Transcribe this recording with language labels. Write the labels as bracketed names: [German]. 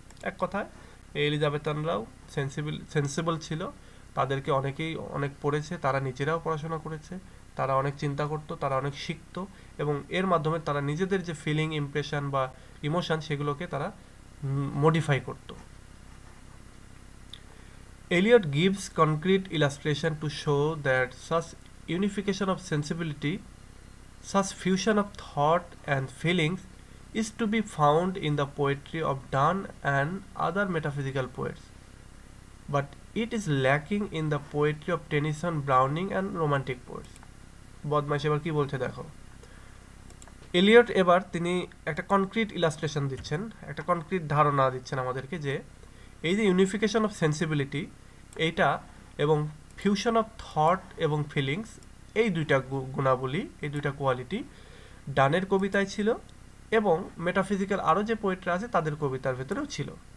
[Bangla] এক কথায় এই এলিজাবেথানরাও সেন্সিবল ছিল, তাদেরকে অনেকেই অনেক পড়েছে, তারা নিজেরাও পড়াশোনা করেছে, তারা অনেক চিন্তা করতো, তারা অনেক শিখতো, এবং এর মাধ্যমে তারা নিজেদের যে ফিলিং, ইমপ্রেশন বা ইমোশন, সেগুলোকে তারা মডিফাই করতো। [English] Elliot gives concrete illustration to show that such unification of sensibility, such fusion of thought and feelings is to be found in the poetry of Donne and other metaphysical poets, but it is lacking in the poetry of Tennyson, Browning and romantic poets. [Bangla] বদমাইশ এবার কি বলছে দেখো। Elliot এবার তিনি একটা concrete illustration দিচ্ছেন, একটা কনক্রিট ধারণা দিচ্ছেন আমাদেরকে, যে এই যে ইউনিফিকেশন অফ সেন্সিবিলিটি, এইটা এবং ফিউশন অফ থট এবং ফিলিংস, এই দুইটা গুণাবলী, এই দুইটা কোয়ালিটি ডানের কবিতায় ছিল, এবং মেটাফিজিক্যাল আরও যে পোয়েটরা আছে তাদের কবিতার ভেতরেও ছিল।